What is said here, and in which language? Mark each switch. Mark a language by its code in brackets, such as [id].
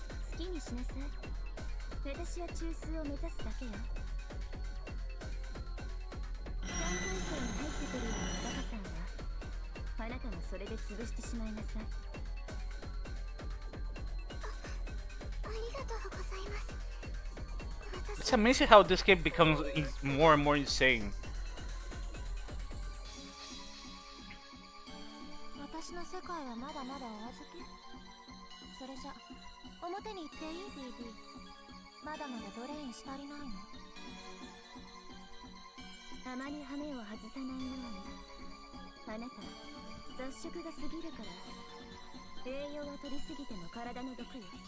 [ja] 好きにしなさい。私は中枢を目指すだけよ。 3階層に入ってくるようなバカさんはあなたがそれで潰してしまいなさい。ありがとうございます。 [en] It's amazing how this game becomes more and more insane. [ja] 私の世界はまだまだお預け。それじゃ表に行っていい BB。まだまだドレインし足りないの。あまり羽目を外さないように。あなた雑食が過ぎるから栄養は取りすぎても体の毒よ。